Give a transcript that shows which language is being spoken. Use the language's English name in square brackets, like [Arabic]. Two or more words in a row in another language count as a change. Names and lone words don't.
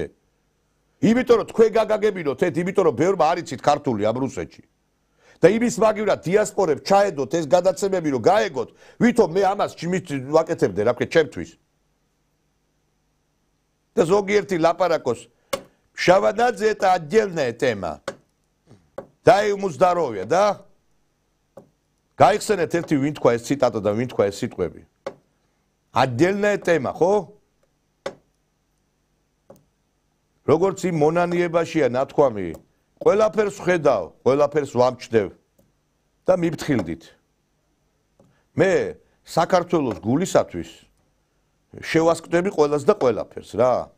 [Georgian] იმიტომ რომ თქვენ გაგაგებინოთ ერთ, იმიტომ რომ ბევრმა არიცით ქართული ამ რუსეთში. და იმის მაგივრად დიასპორებს ჩაედოთ ეს გადაცემები რომ გაეგოთ, ვითომ მე ამას ვაკეთებდე რა ქვია ჩემთვის. და ზოგიერთი ლაპარაკოს Шаванадзе [Russian] это отдельная тема. Да ему здоровья, да? [Georgian] Გაიხსენეთ ერთი ვინ თქვა ეს ციტატა და ვინ თქვა ეს სიტყვები. [Russian] Отдельная тема, [Georgian] ხო? როგორც იმ მონანიებაშია ნათქვამი, ყველაფერს ხედავ, ყველაფერს ვამჩნევ და მიფრთხილდით. მე საქართველოს გულისათვის შევასკვნები ყველას და ყველაფერს რა.